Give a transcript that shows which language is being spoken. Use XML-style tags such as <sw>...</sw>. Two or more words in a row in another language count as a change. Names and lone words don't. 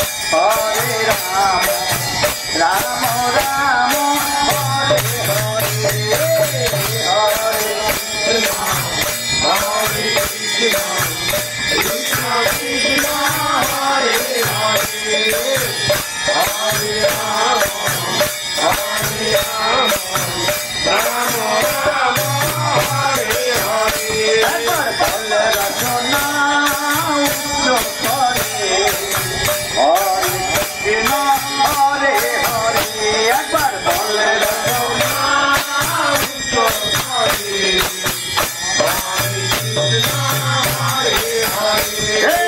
<sa>हरे राम, राम राम, हरे हरे, हरे कृष्ण, हरे कृष्ण, कृष्ण कृष्ण, हरे हरे, हरे राम, हरे राम, राम राम, हरे हरे.</sa> <bn>একবার বলে রচনা উচ্চ করে</bn> <sa>হরে কৃষ্ণ হরে হরে,</sa> <bn>একবার বলে রচনা উচ্চ করে</bn> <sa>হরে কৃষ্ণ হরে হরে।</sa>